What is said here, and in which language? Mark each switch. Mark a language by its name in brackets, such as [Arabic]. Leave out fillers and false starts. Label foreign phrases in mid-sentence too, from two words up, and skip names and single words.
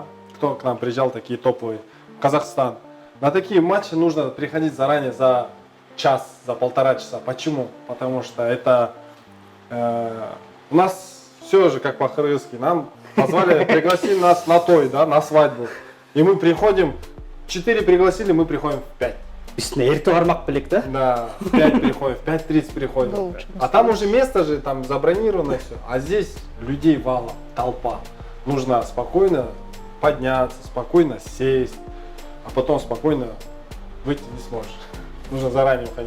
[Russian] Кто к нам приезжал, такие топовые, Казахстан. На такие матчи нужно приходить заранее за час, за полтора часа. Почему? Потому что это У нас все же как по-крымски. Нам позвали, пригласили нас на той, да, на свадьбу. И мы приходим, 4 пригласили, мы приходим в 5. [Crimean Tatar] Üstüne erite varmak bilek, [Russian] да? Да, в 5 приходим, в 5:30 приходим. Да лучше. А там уже место же там забронировано все. А здесь людей валом, толпа. Нужно спокойно подняться, спокойно сесть, а потом спокойно выйти не сможешь. Нужно заранее уходить.